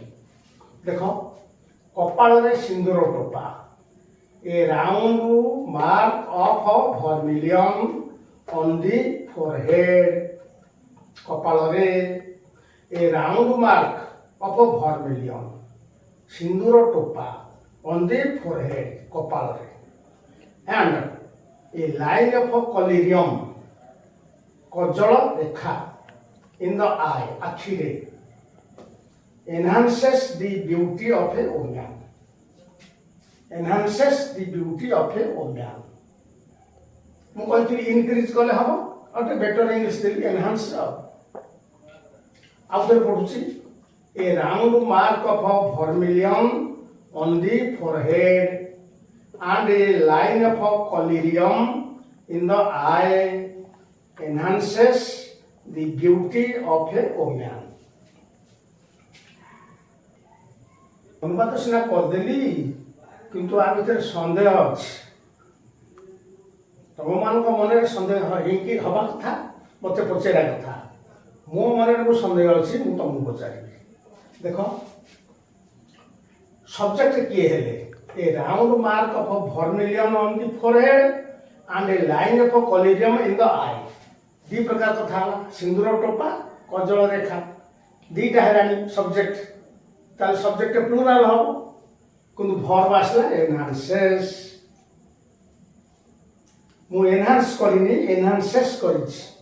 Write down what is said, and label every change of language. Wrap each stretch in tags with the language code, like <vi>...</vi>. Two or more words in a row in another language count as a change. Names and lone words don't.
<or>ଦେଖ, କପାଳରେ ସିନ୍ଦୁର ଟୋପା,</or> <en>a round mark of vermilion on the forehead. କପାଳରେ a round mark of vermilion,</en> <or>ସିନ୍ଦୁର ଟୋପା</or> <en>on the forehead, କପାଳରେ, and a line of collyrium,</en> <or>କଜଳ ରେଖା,</or> <en>in the eye, ଆଖିରେ, enhances the beauty of a woman, enhances the beauty of a woman।</en> <or>ମୁଁ କହିଥିଲି ଇନକ୍ରିଜ କଲେ ହବ, ଆଉ ଟିକେ</or> <en>better English</en> <or>ଦେଲି ଏନହାନ୍ସ। ଆଉ ଥରେ ପଢୁଛି,</or> <en>a round mark of vermilion on the forehead and a line of collyrium in the eye enhances the beauty of a woman।</en> <or>ଅନୁବାଦ ସିନା କରିଦେଲି, କିନ୍ତୁ ଆ ଭିତରେ ସନ୍ଦେହ ଅଛି। ତମମାନଙ୍କ ମନରେ ସନ୍ଦେହ ହେଇକି ହବା କଥା, ମୋତେ ପଚାରିବା କଥା। ମୋ ମନରେ ମୁଁ ସନ୍ଦେହ ଅଛି, ମୁଁ ତମକୁ ପଚାରିବି। ଦେଖ, ସବଜେକ୍ଟ କିଏ ହେଲେ?</or> <en>A round mark of vermilion on the forehead and a line of collyrium in the eye।</en> <or>ଦି ପ୍ରକାର କଥା ହେଲା, ସିନ୍ଦୁର ଟୋପା, କଜଳ ରେଖା, ଦିଟା ହେଲାଣି ସବଜେକ୍ଟ। ତାହେଲେ</or> <en>subject plural</en> <or>ହବ, କିନ୍ତୁ ଭର୍ବ ଆସିଲା ଏନହାନ୍ସେସ୍। ମୁଁ ଏନହାନ୍ସ କରିନି, ଏନହାନ୍ସେସ୍ କରିଛି।</or>